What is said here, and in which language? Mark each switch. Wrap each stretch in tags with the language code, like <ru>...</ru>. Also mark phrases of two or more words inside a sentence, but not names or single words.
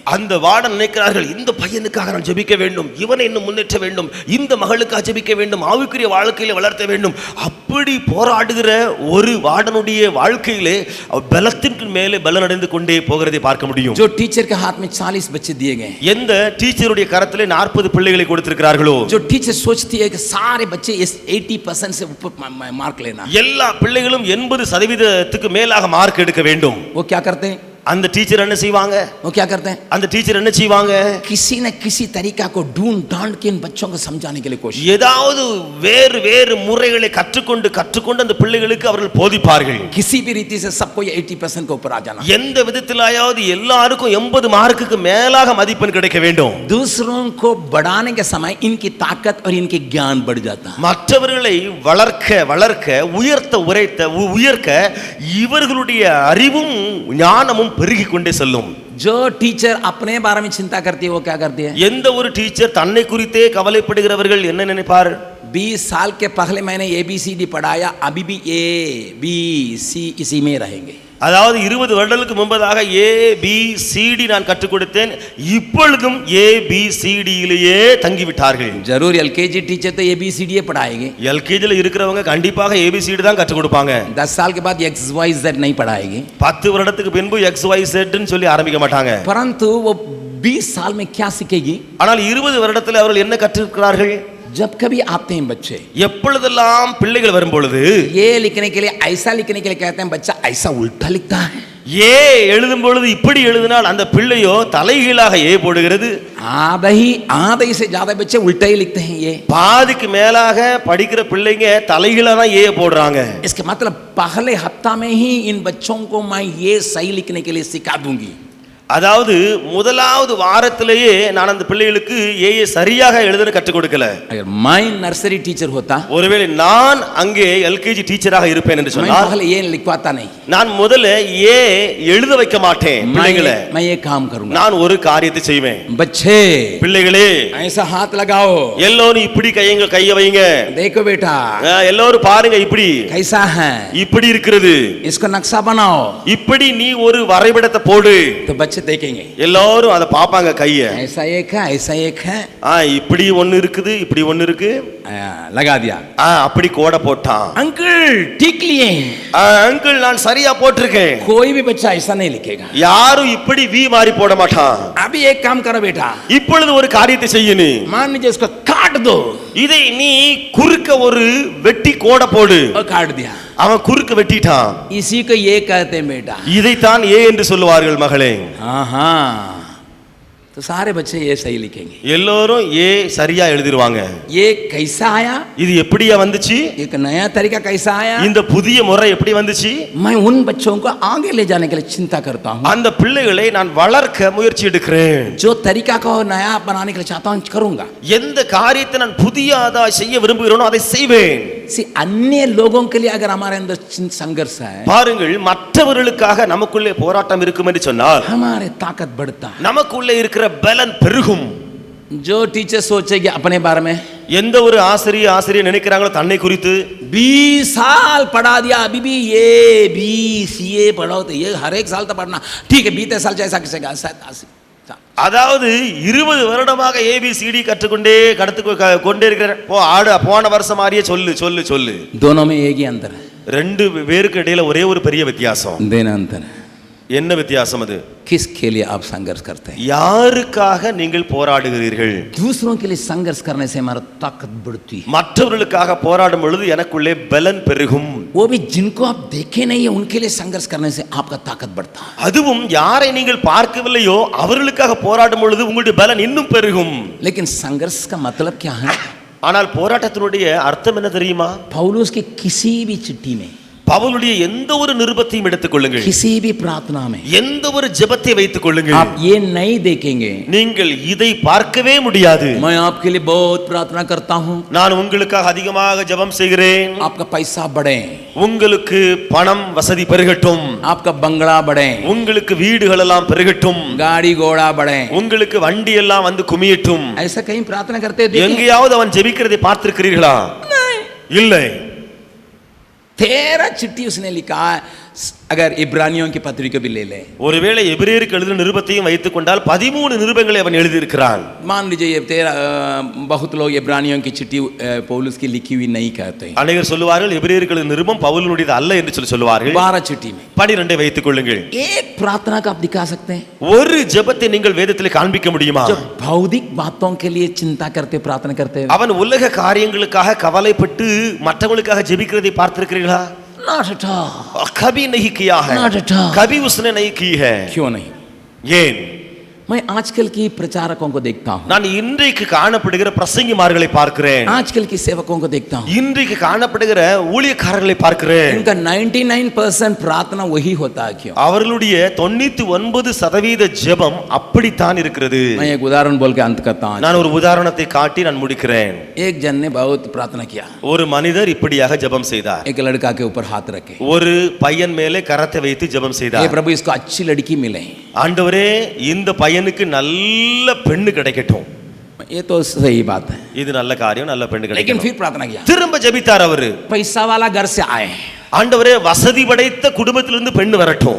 <ta>அந்த வார்டன் நினைக்கிறார்கள், இந்த பையனுக்காக நான் ஜெபிக்க வேண்டும், இவனை இன்னும் முன்னேற்ற வேண்டும், இந்த மகளுக்காக ஜெபிக்க வேண்டும், ஆவிக்குரிய வாழ்க்கையில வளர்த்த வேண்டும். அப்படி போராடுகிற ஒரு வார்டனுடைய வாழ்க்கையிலே பலத்திற்கு மேலே பலன் அடைந்து கொண்டே போகிறதை பார்க்க முடியும்.</ta> <hi>जो टीचर के हाथ में 40 बच्चे दिए गए,</hi> <ta>எந்த டீச்சருடைய கரத்திலே 40 பிள்ளைகளை கொடுத்திருக்கிறார்களோ,</ta> <hi>जो टीचर सोचती है कि सारे बच्चे इस 80% से ऊपर मार्क लेना,</hi> <ta>எல்லா பிள்ளைகளும் 80% மேலாக மார்க் எடுக்க வேண்டும்.</ta> <hi>वो क्या करते हैं?</hi> <ta>அந்த டீச்சர் என்ன செய்வாங்க?</ta> <hi>वो क्या करते हैं?</hi> <ta>அந்த டீச்சர் என்ன செய்வாங்க?</ta> <hi>किसी न किसी तरीका को ढूंढ ढांड के इन बच्चों को समझाने के लिए कोशिश,</hi> <ta>ஏதாவது வேறு வேறு முறைகளை கற்றுக்கொண்டு அந்த பிள்ளைகளுக்கு அவர்கள் போதிப்பார்கள்.</ta> <hi>किसी भी रीति से सबको ये 80% के ऊपर आ जाना,</hi> <ta>எந்த விதத்திலாயாவது எல்லாருக்கும் 80 மார்க்குக்கு மேலாக மதிப்பெண் கிடைக்க வேண்டும்.</ta> <hi>दूसरों को बढ़ाने के समय इनकी ताकत और इनके ज्ञान बढ़ जाता है।</hi> <ta>மற்றவர்களை வளர்க்க உயர்க்க இவர்களுடைய அறிவும் ஞானமும் பெருகி கொண்டே செல்லும்.</ta> <hi>जो टीचर अपने बारे में चिंता करती है वो क्या करती है?</hi> <ta>எந்த ஒரு டீச்சர் தன்னை குறித்தே கவலைப்படுகிறவர்கள் என்ன நினைப்பார்?</ta> <hi>20 साल के पहले मैंने ABCD पढ़ाया, अभी भी ABC इसी में रहेंगे।</hi> <ta>அதாவது 20 வருடங்களுக்கு முன்பதாக ABCD நான் கற்றுக் கொடுத்தேன், இப்பொழுதும் ABCDயிலேயே தங்கிவிட்டார்கள்.</ta> <hi>जरूर LKG टीचर तो ABCD पढ़ाएंगे,</hi> <ta>LKGல இருக்கிறவங்க கண்டிப்பாக ABCD தான் கற்றுக் கொடுப்பாங்க.</ta> <hi>10 साल के बाद XYZ नहीं पढ़ाएंगे,</hi> <ta>10 வருடத்துக்கு பின்பு XYZ ன்னு சொல்லி ஆரம்பிக்க மாட்டாங்க.</ta> <hi>परंतु वो 20 साल में क्या सीखेगी?</hi> <ta>ஆனால் 20 வருடத்தில் அவர்கள் என்ன கற்றிருக்கிறார்கள்?</ta> <hi>जब कभी आते हैं बच्चे,</hi> <ta>எப்பொழுதெல்லாம் பிள்ளைகள் வரும் பொழுது</ta> <hi>ये लिखने के लिए ऐसा लिखने के लिए कहते हैं, बच्चा ऐसा उल्टा लिखता है,</hi> <ta>ஏ எழுதும் பொழுது இப்படி எழுதினால் அந்த பிள்ளையோ தலைகீழாக ஏ போடுகிறது.</ta> <hi>आधे से ज्यादा बच्चे उल्टा ही लिखते हैं। ये</hi> <ta>பாதிக்கு மேலாக படிக்கிற பிள்ளைங்க தலைகீழா தான் ஏ போடுறாங்க.</ta> <hi>इसका मतलब पहले हफ्ता में ही इन बच्चों को मैं ये सही लिखने के लिए सिखा दूंगी।</hi> <ta>அதாவது முதலாவது வாரத்திலேயே நான் அந்த பிள்ளைகளுக்கு ஏ சரியாக எழுத கற்றுக் கொடுக்கல.</ta> <hi>अगर मैं</hi> <en>nursery teacher</en> <hi>होता,</hi> <ta>ஒருவேளை நான் அங்கே LKG டீச்சராக இருப்பேன் என்று சொன்னால்</ta> <hi>पहले ये लिखवाता नहीं,</hi> <ta>நான் முதல்ல ஏ எழுத வைக்க மாட்டேன் பிள்ளைகளை.</ta> <hi>मैं ये काम करूंगा,</hi> <ta>நான் ஒரு காரியத்தை செய்வேன்.</ta> <hi>बच्चे</hi> <ta>பிள்ளைகளே</ta> <hi>ऐसा हाथ लगाओ,</hi> <ta>எல்லாரும் இப்படி கையை வைங்க,</ta> <hi>देखो बेटा</hi> <ta>எல்லாரும் பாருங்க இப்படி</ta> <hi>कैसा है,</hi> <ta>இப்படி இருக்கிறது,</ta> <hi>इसको नक्शा बनाओ,</hi> <ta>இப்படி நீ ஒரு வரைபடத்தை போடு.</ta> <hi>तो बच्चे देखेंगे</hi> <ta>எல்லாரும் அதை பாப்பாங்க கைய,</ta> <hi>ऐसा एक है, ऐसा एक है,</hi> <ta>இப்படி ஒன்னு இருக்குது, இப்படி ஒன்னு இருக்கு,</ta> <hi>लगा दिया,</hi> <ta>அப்படி கோட போட்டான்.</ta> <hi>अंकल ठीक लिए,</hi> <ta>அங்கிள் நான் சரியா போட்டிருக்கேன்.</ta> <hi>कोई भी बच्चा ऐसा नहीं लिखेगा,</hi> <ta>யாரும் இப்படி வி மாறி போட மாட்டான்.</ta> <hi>अभी एक काम करो बेटा,</hi> <ta>இப்பொழுது ஒரு காரியத்தை செய்ய நீ,</ta> <hi>मान लीजिए इसको काट दो,</hi> <ta>இதை நீ குறுக்க ஒரு வெட்டி கோட போடு.</ta> <hi>और काट दिया,</hi> <ta>அவன் குறுக்க வெட்டிட்டான்.</ta> <hi>इसी को ये कहते हैं बेटा,</hi> <ta>இதைத்தான் ஏ என்று சொல்லுவார்கள் மகளே.</ta> <hi>हाँ, तो सारे बच्चे ये सही लिखेंगे।</hi> <ta>எல்லாரும் ஏ சரியா எழுதிடுவாங்க.</ta> <hi>ये कैसा आया,</hi> <ta>இது எப்படியா வந்துச்சு,</ta> <hi>एक नया तरीका कैसा आया,</hi> <ta>இந்த புதிய முறை எப்படி வந்துச்சு,</ta> <hi>मैं उन बच्चों को आगे ले जाने के लिए चिंता करता हूँ।</hi> <ta>அந்த பிள்ளைகளை நான் வளர்க்க முயற்சி எடுக்கிறேன்.</ta> <hi>जो तरीका को नया बनाने के लिए चाहता हूँ करूंगा।</hi> <ta>எந்த காரியத்தை நான் புதியதா செய்ய விரும்புகிறேனோ அதை செய்வேன்.</ta> <hi>अन्य लोगों के लिए अगर हमारे अंदर संघर्ष है,</hi> <ta>பாருங்கள், மற்றவர்களுக்காக நமக்குள்ளே போராட்டம் இருக்கும் என்று சொன்னால்</ta> <hi>हमारे ताकत बढ़ता है।</hi> <ta>நமக்குள்ளே இருக்கிற பலன் பெருகும்.</ta> <hi>जो टीचर सोचेगी अपने बारे में,</hi> <ta>எந்த ஒரு ஆசிரியர் நினைக்கிறாங்களோ தன்னை குறித்து,</ta> <hi>20 साल पढ़ा दिया, अभी भी ABCA पढ़ाओ, तो ये हर एक साल तो पढ़ना ठीक है, 20 साल जैसा किसेगा</hi> <ta>அதாவது 20 வருடமாக ABCD கற்றுக்கொண்டே கொண்டே இருக்கிறேன். போன வருஷம் மாதிரியே சொல்லு.</ta> <hi>दोनों में एक ही अंतर है,</hi> <ta>ரெண்டு பேருக்கு இடையில ஒரே ஒரு பெரிய வித்தியாசம்.</ta> <hi>देना अंतर है।</hi> <ta>என்ன வித்தியாசம் அது?</ta> <hi>किसके लिए आप संघर्ष करते हैं?</hi> <ta>யாருக்காக நீங்கள் போராடுகிறீர்கள்?</ta> <hi>दूसरों के लिए संघर्ष करने से हमारा ताकत बढ़ती है।</hi> <ta>மற்றவர்களுக்காக போராடும் பொழுது எனக்குள்ளே பலன் பெருகும்.</ta> <hi>वो भी जिनको आप देखे नहीं है उनके लिए संघर्ष करने से आपका ताकत बढ़ता है।</hi> <ta>அதுவும் யாரை நீங்கள் பார்க்கவில்லையோ அவர்களுக்காக போராடும் பொழுது உங்களுடைய பலன் இன்னும் பெருகும்.</ta> <hi>लेकिन संघर्ष का मतलब क्या है?</hi> <ta>ஆனால் போராட்டத்தினுடைய அர்த்தம் என்ன தெரியுமா?</ta> <hi>पौलुस की किसी भी चिट्ठी में,</hi> <ta>பவுலுடைய எந்த ஒரு நிருபத்தையும் எடுத்துக் கொள்ளுங்கள்,</ta> <hi>किसी भी प्रार्थना में</hi> <ta>எந்த ஒரு ஜெபத்தை வைத்துக் கொள்ளுங்கள்,</ta> <hi>आप ये नहीं देखेंगे</hi> <ta>நீங்கள் இதை பார்க்கவே முடியாது.</ta> <hi>मैं आपके लिए बहुत प्रार्थना करता हूँ,</hi> <ta>நான் உங்களுக்காக அதிகமாக ஜெபம் செய்கிறேன்,</ta> <hi>आपका पैसा बढ़े,</hi> <ta>உங்களுக்கு பணம் வசதி பெருகட்டும்,</ta> <hi>आपका बंगला बढ़े,</hi> <ta>உங்களுக்கு வீடுகள் எல்லாம் பெருகட்டும்,</ta> <hi>गाड़ी घोड़ा बढ़े,</hi> <ta>உங்களுக்கு வண்டி எல்லாம் வந்து குமியட்டும்.</ta> <hi>ऐसा कहीं प्रार्थना करते हैं?</hi> <ta>எங்கேயாவது அவன் ஜெபிக்கிறதை பார்த்திருக்கிறீர்களா? இல்லை.</ta> <hi>13 चिट्ठी उसने लिखा है, अगर इब्रानियों की पत्री को भी ले ले,</hi> <ta>ஒருவேளை எபிரேயருக்கு எழுதின நிருபத்தையும் வைத்துக் கொண்டால் 13 நிருபங்களை அவன் எழுதியிருக்கிறான்.</ta> <hi>मान लीजिए ये तेरा बहुत लोग इब्रानियों की चिट्ठी पौलुस की लिखी हुई नहीं कहते हैं,</hi> <ta>அநேகர் சொல்லுவார்கள் எபிரேயருக்கு எழுதின நிருபம் பவுலினுடையது அல்ல என்று சொல்லுவார்கள்.</ta> <hi>12 चिट्ठी में</hi> <ta>12 வைத்துக் கொள்ளுங்கள்.</ta> <hi>एक प्रार्थना का आप दिखा सकते हैं</hi> <ta>ஒரு ஜெபத்தை நீங்கள் வேதத்திலே காண்பிக்க முடியுமா?</ta> <hi>जो भौतिक बातों के लिए चिंता करते प्रार्थना करते हैं,</hi> <ta>அவன் உலக காரியங்களுக்காக கவலைப்பட்டு மற்றவங்களுக்காக ஜெபிக்கிறதை பார்த்திருக்கிறீர்களா?</ta> <en>not at all,</en> <hi>कभी नहीं किया है,</hi> <en>Not at all.</en> <hi>कभी उसने नहीं की है. क्यों नहीं?</hi> <ta>ஏன்?</ta> <hi>मैं आजकल की प्रचारकों को देखता हूँ,</hi> <ta>நான் இன்றைக்கு காணப்படுகிற பிரசங்கிமார்களை பார்க்கிறேன்,</ta> <hi>आजकल की सेवकों को देखता हूँ,</hi> <ta>இன்றைக்கு காணப்படுகிற ஊழியக்காரர்களை பார்க்கிறேன்.</ta> <hi>इनका 99% प्रार्थना वही होता है. क्यों?</hi> <ta>அவர்களுடைய 99% ஜெபம் அப்படித்தான் இருக்கிறது.</ta> <hi>मैं एक उदाहरण बोल के अंत करता हूँ.</hi> <ta>நான் ஒரு உதாரணத்தை காட்டி நான் முடிக்கிறேன்.</ta> <hi>एक जन ने बहुत प्रार्थना किया,</hi> <ta>ஒரு மனிதர் இப்படியாக ஜெபம் செய்தார்.</ta> <hi>एक लड़का के ऊपर हाथ रखे,</hi> <ta>ஒரு பையன் மேலே கரத்தை வைத்து ஜெபம்</ta> <hi>ये</hi> <ta>செய்தார்.</ta> <hi>प्रभु इसको अच्छी लड़की मिले.</hi> <ta>ஆண்டவரே இந்த பையனுக்கு நல்ல பெண்ணு கிடைக்கட்டும்.</ta> <hi>ये तो सही बात है,</hi> <ta>இது நல்ல காரியம், நல்ல பெண்ணு</ta> <hi>लेकिन</hi> <ta>கிடைக்கட்டும்.</ta> <hi>फिर प्रार्थना किया,</hi> <ta>திரும்ப ஜெபித்தார் அவரு.</ta> <hi>पैसा वाला घर से आए,</hi> <ta>ஆண்டவரே வசதி படைத்த குடும்பத்திலிருந்து பெண்ணு வரட்டும்.</ta>